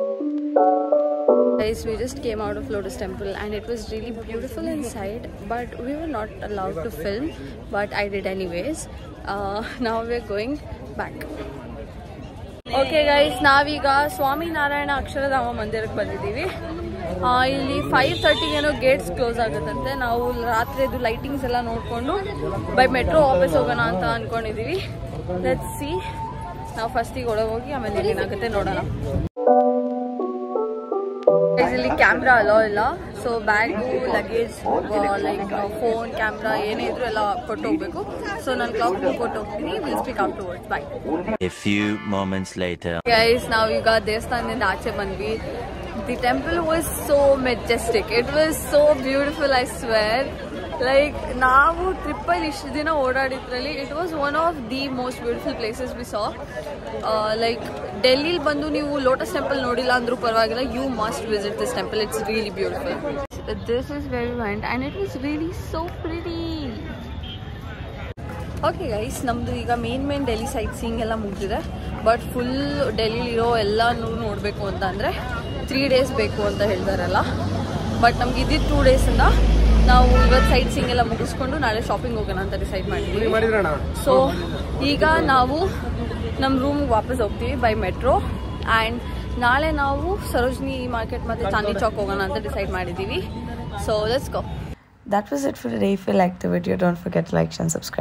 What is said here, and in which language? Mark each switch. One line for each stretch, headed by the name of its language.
English: Guys, we just came out of Lotus Temple and it was really beautiful inside, but we were not allowed to film, but I did anyways. Now we're going back.
Kannada: Okay guys, ನಾವೀಗ ಸ್ವಾಮಿ ನಾರಾಯಣ ಅಕ್ಷರಧಾಮ ಮಂದಿರಕ್ಕೆ ಬಂದಿದ್ದೀವಿ. ಇಲ್ಲಿ 5:30 ಏನೋ Gates close ಆಗುತ್ತಂತೆ. ನಾವು ರಾತ್ರಿದು lightings ಎಲ್ಲ ನೋಡಿಕೊಂಡು by metro ವಾಪಸ್ ಹೋಗೋಣ ಅಂತ ಅಂದ್ಕೊಂಡಿದ್ದೀವಿ.
English: Let's see.
Kannada: ನಾವು ಫಸ್ಟಿಗೆ ಒಳಗೆ ಹೋಗಿ ಆಮೇಲೆ ಏನಾಗುತ್ತೆ ನೋಡೋಣ. ಇಲ್ಲಿ ಕ್ಯಾಮ್ರಾ ಅಲೋ ಇಲ್ಲ, so bag luggage like phone camera ಏನೇ ಇದ್ರು ಎಲ್ಲ ಕೊಟ್ಟು ಹೋಗ್ಬೇಕು. ಸೊ ನಾನು ಕ್ಲಾಕ್ ಕೊಟ್ಟು ಹೋಗ್ತೀನಿ.
English: Will speak afterwards. Bye. A few moments later.
Kannada: Guys, ನಾವೀಗ ದೇವಸ್ಥಾನದಿಂದ ಆಚೆ ಬಂದ್ವಿ.
English: The temple was so majestic. It was so beautiful, I swear. Like
Kannada: ನಾವು ಟ್ರಿಪ್ಪಲ್ಲಿ ಇಷ್ಟು ದಿನ ಓಡಾಡಿದ್ರಲ್ಲಿ
English: It was one of the most beautiful places we saw.
Kannada: Like ಡೆಲ್ಲಿಲಿ ಬಂದು ನೀವು lotus temple ನೋಡಿಲ್ಲ ಅಂದ್ರೂ ಪರವಾಗಿಲ್ಲ,
English: You must visit this temple. It's really beautiful. This is very went and it was really so pretty.
Kannada: Okay guys, ನಮ್ಮದು ಈಗ main Delhi site seeing ಎಲ್ಲ ಮುಗಿದಿದೆ. But full ಡೆಲ್ಲಿಲಿರೋ ಎಲ್ಲನೂ ನೋಡಬೇಕು ಅಂತ ಅಂದರೆ 3 days ಬೇಕು ಅಂತ ಹೇಳ್ತಾರಲ್ಲ. ಬಟ್ ನಮ್ಗೆ ಇದ್ದಿದ್ದು 2 days ನಾವು ಇವತ್ತು ಸೈಟ್ ಸೀಯಿಂಗ್ ಎಲ್ಲ ಮುಗಿಸ್ಕೊಂಡು ನಾಳೆ ಶಾಪಿಂಗ್ ಹೋಗೋಣ ಅಂತ ಡಿಸೈಡ್ ಮಾಡಿದ್ವಿ. ಸೊ ಈಗ ನಾವು ನಮ್ಮ ರೂಮ್ಗೆ ವಾಪಸ್ ಹೋಗ್ತೀವಿ ಬೈ ಮೆಟ್ರೋ. ಆ್ಯಂಡ್ ನಾಳೆ ನಾವು ಸರೋಜಿನಿ ಮಾರ್ಕೆಟ್ ಮತ್ತು ಚಾಂದಿ ಚೌಕ್ ಹೋಗೋಣ ಅಂತ ಡಿಸೈಡ್ ಮಾಡಿದ್ದೀವಿ.
English: So let's go. That was it for today. If you liked the video, don't forget to like and subscribe.